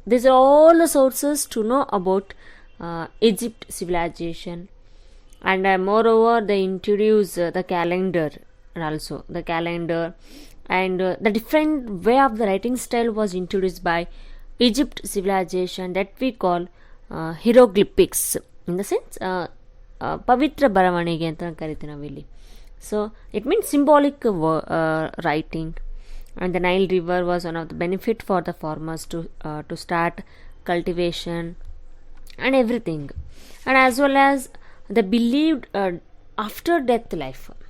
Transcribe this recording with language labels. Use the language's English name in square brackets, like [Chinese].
[English] These are all the sources to know about Egypt civilization. And moreover, they introduce the calendar, and also the calendar and the different way of the writing style was introduced by Egypt civilization that we call hieroglyphics. In the sense, [Kannada] ಪವಿತ್ರ ಬರವಣಿಗೆ ಅಂತ ಕರಿತೀವಿ ನಾವಿಲ್ಲಿ. [English] So it means symbolic writing. And the Nile river was one of the benefit for the farmers to start cultivation and everything, and as well as they believed after death life.